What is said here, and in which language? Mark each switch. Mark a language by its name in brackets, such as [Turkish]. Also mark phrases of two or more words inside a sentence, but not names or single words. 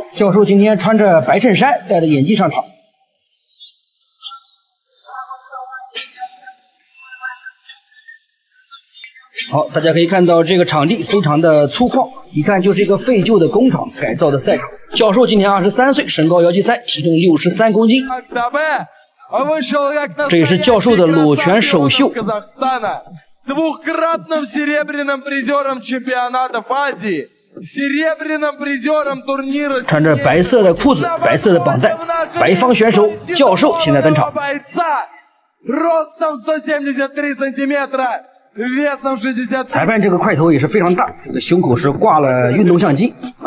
[Chinese] 教授今天穿着白衬衫，戴着眼镜上场。好，大家可以看到这个场地非常的粗犷，一看就是一个废旧的工厂改造的赛场。教授今年23岁，身高173，体重63公斤。这也是教授的裸拳首秀。 [Russian] двухкратным серебряным призером чемпионатов Азии [Chinese] 穿着白色的裤子、白色的绑带，白方选手教授现在登场。裁判这个块头也是非常大，这个胸口是挂了运动相机啊。